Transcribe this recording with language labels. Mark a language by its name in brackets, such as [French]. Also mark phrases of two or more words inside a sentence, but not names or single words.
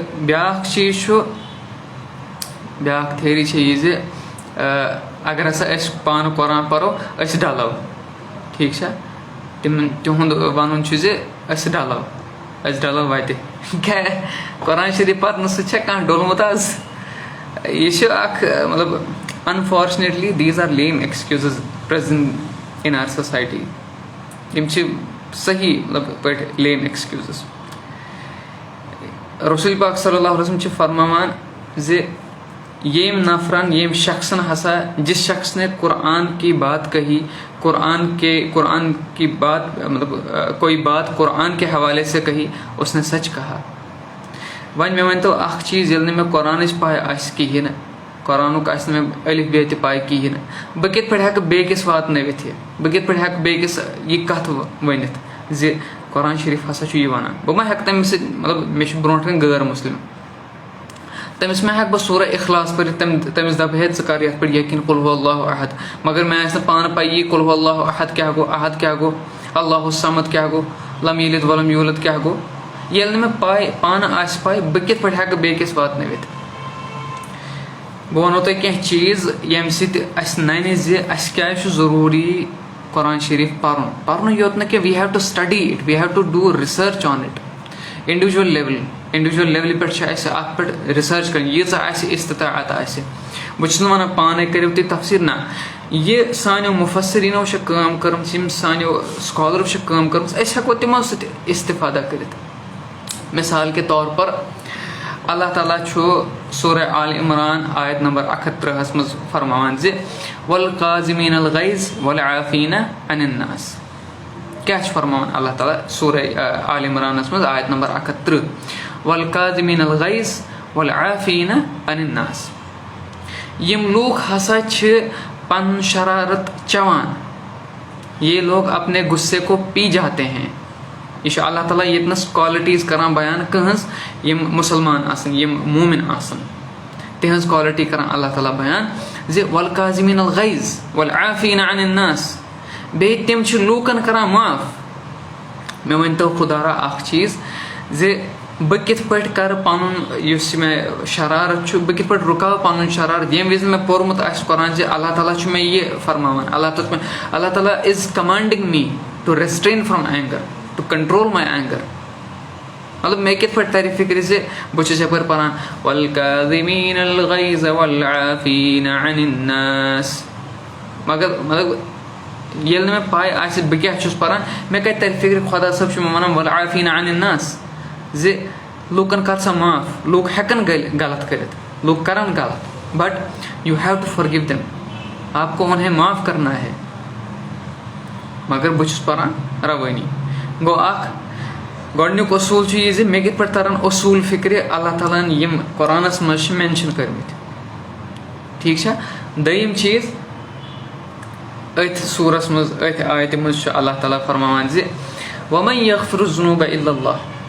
[Kashmiri] بیٛاکھ چیٖز چھُ بیٛاکھ تھیری چھِ یہِ زِ اگر ہسا أسۍ پانہٕ قۄران پَرو أسۍ ڈَلو ٹھیٖک چھا تِہُنٛد وَنُن چھُ زِ أسۍ ڈَلو وَتہِ کیٛاہ قۄران شریٖف پَرنہٕ سۭتۍ چھا کانٛہہ ڈوٚلمُت آز یہِ چھُ اکھ مطلب [English] unfortunately these are lame excuses present in our society [Kashmiri] یِم چھِ صحیح مطلب پٲٹھۍ [English] lame excuses [Kashmiri] رسول پاک صلی اللہ علیہ وسلم چھِ فرماوان زِ ییٚمۍ نفرن ییٚمۍ شخصن ہسا [Urdu] جس شخص نے قرآن کی بات کہی قرآن کی بات مطلب کوئی بات قرآن کے حوالے سے کہی اس نے سچ کہا وۄنۍ [Kashmiri] مےٚ ؤنۍتو اکھ چیٖز ییٚلہِ نہٕ مےٚ قرآنٕچ پاے آسہِ کِہیٖنۍ نہٕ قرآنُک آسہِ نہٕ مےٚ الف ب تہِ پاے کِہیٖنۍ نہٕ بہٕ کِتھ پٲٹھۍ ہٮ۪کہٕ بیٚکِس واتنٲوِتھ یہِ بہٕ کِتھ پٲٹھۍ ہٮ۪کہٕ بیٚکِس یہِ کَتھ ؤنِتھ زِ قرآن شریٖف ہسا چھُ یہِ وَنان بہٕ ما ہٮ۪کہٕ تٔمِس سۭتۍ مطلب مےٚ چھُ برونٛٹھ کَنۍ غٲر مُسلِم تٔمِس ما ہٮ۪کہٕ بہٕ سورہ اخلاص پٔرِتھ تٔمِس دَپہٕ ہے ژٕ کر یَتھ پٮ۪ٹھ یقیٖن [Arabic] قُل ہوٗ اللہُ احد [Kashmiri] مگر مےٚ آسہِ نہٕ پانہٕ پَیی [Arabic] قُل ہوٗ اللہُ احد [Kashmiri] کیاہ گوٚو احد کیاہ گوٚو [Arabic] اللہُ صمد [Kashmiri] کیاہ گوٚو [Arabic] لم یلد ولم یوٗلد [Kashmiri] کیاہ گوٚو ییٚلہِ نہٕ مےٚ پاے پانہٕ آسہِ پاے بہٕ کِتھ پٲٹھۍ ہٮ۪کہٕ بیٚکِس واتنٲوِتھ بہٕ وَنو تۄہہِ کینٛہہ چیٖز ییٚمہِ سۭتۍ اَسہِ نَنہِ زِ اَسہِ کیازِ چھُ ضروٗری قۄران شریٖف پَرنُے یوت نہٕ کینٛہہ [English] we have to study it we have to do research on it [Kashmiri] اِنڈِوِجوَل لیولہِ پٮ۪ٹھ چھِ اَسہِ اَتھ پٮ۪ٹھ رِسٲرٕچ کَرٕنۍ ییٖژاہ اَسہِ اِستِطاعت آسہِ بہٕ چھُس نہٕ وَنان پانَے کٔرِو تُہۍ تفسیٖر نہ یہِ سانیو مُفسریٖنو چھِ کٲم کٔرمٕژ یِم سانیو سکالرو چھِ کٲم کٔرمٕژ أسۍ ہٮ۪کو تِمو سۭتۍ اِستِفادا کٔرِتھ [Urdu] مِثال کے طور پر [Kashmiri] اللہ تعالیٰ چھُ سورہ آل عمران آیت نمبر 130 منٛز فرماوان زِ [Arabic] والقاظمین الغیظ والعافین عن الناس [Kashmiri] کیاہ چھُ فرماوان اللہ تعالیٰ سورہ آل عمرانس منٛز آیت نمبر 130 [Arabic] والقاظمین الغیظ والعافین عن الناس [Kashmiri] یِم لوٗکھ ہسا چھِ پنُن شرارت چٮ۪وان [Urdu] یہ لوگ اپنے غصے کو پی جاتے ہیں [Kashmiri] یہِ چھُ اللہ تعالیٰ ییٚتنَس کالٹیٖز کران بیان کٕہٕنٛز یِم مُسلمان آسن یِم موٗمِن آسن تِہنٛز کالٹی کران اللہ تعالیٰ بیان زِ [Arabic] والقاظمین الغیظ والعافین عن الناس [Kashmiri] بیٚیہِ تِم چھِ لوٗکن کران معاف مےٚ ؤنۍتو خۄدارا اکھ چیٖز زِ بہٕ کِتھ پٲٹھۍ کرٕ پنُن یُس مےٚ شرارت چھُ بہٕ کِتھ پٲٹھۍ رُکاو پنُن شرارت ییٚمہِ وِزِ مےٚ پوٚرمُت آسہِ قۄران زِ اللہ تعالیٰ چھُ مےٚ یہِ فرماوان اللہ تعالیٰ [English] is commanding me to restrain from anger to control my anger [Kashmiri] مطلب مےٚ کِتھ پٲٹھۍ ترِ فِکرِ زِ بہٕ چھُس یَپٲرۍ پران [Arabic] والقاظمین الغیظ والعافین عن الناس [Kashmiri] مگر مطلب ییٚلہِ نہٕ مےٚ پاے آسہِ بہٕ کیاہ چھُس پران مےٚ کَتہِ ترِ فِکرِ خۄدا صٲب چھُ مےٚ وَنان [Arabic] والعافین عن الناس [Kashmiri] زِ لوٗکن کر سا معاف لوٗکھ ہٮ۪کن غلط کٔرِتھ لوٗکھ کرن غلط [English] but you have to forgive them [Urdu] آپ کو انہیں معاف کرنا ہے [Kashmiri] مگر بہٕ چھُس پران روٲنی گوٚو اکھ گۄڈٕنیُک اصوٗل چھُ یہِ زِ مےٚ کِتھ پٲٹھۍ ترن اصوٗل فِکرِ اللہ تعالیٰ ہن یِم قۄرانس منٛز چھِ مینشن کٔرمٕتۍ ٹھیٖک چھا دوٚیِم چیٖز أتھۍ سوٗرس منٛز أتھۍ آیتہِ منٛز چھُ اللہ تعالیٰ فرماوان زِ [Arabic] وَمَن یغفِرُ الذُّنوٗبَ اِلَّا اللّٰہ